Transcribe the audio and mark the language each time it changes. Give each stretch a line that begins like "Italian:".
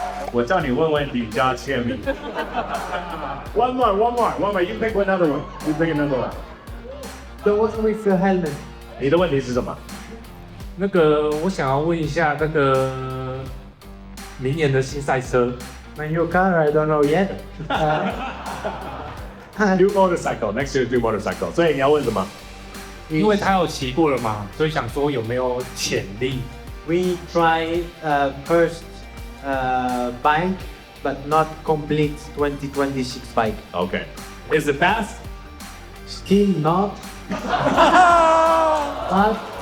Chinese: 我叫你问问题，你就要签名。
English: One more. You pick another one. You pick another one. The one with the helmet.
Chinese: 你的问题是什么？那个，我想要问一下，那个明年的新赛车，
English: My new car, I don't know yet. New motorcycle. Next year, new motorcycle.
Chinese: 所以你要问什么？因为他有骑过了嘛，所以想说有没有潜力？
English: We try first bike, but not complete 2026 bike. Okay. Is it fast? Still not. but